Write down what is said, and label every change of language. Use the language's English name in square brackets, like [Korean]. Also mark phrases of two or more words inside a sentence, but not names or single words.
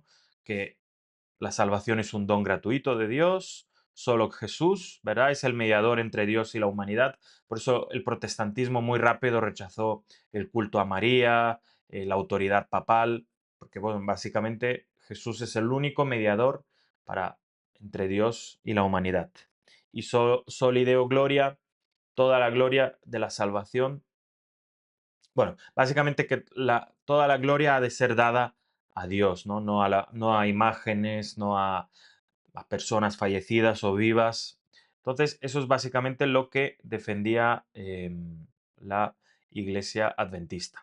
[Spanish] Que la salvación es un don gratuito de Dios, solo Jesús, ¿verdad? Es el mediador entre Dios y la humanidad. Por eso el protestantismo muy rápido rechazó el culto a María, la autoridad papal, porque bueno, básicamente Jesús es el único mediador para entre Dios y la humanidad. [Latin] Y soli Deo gloria, [Spanish] toda la gloria de la salvación. Bueno, básicamente que toda la gloria ha de ser dada a Dios, ¿no? No a imágenes, no a personas fallecidas o vivas. Entonces, eso es básicamente lo que defendía la Iglesia Adventista.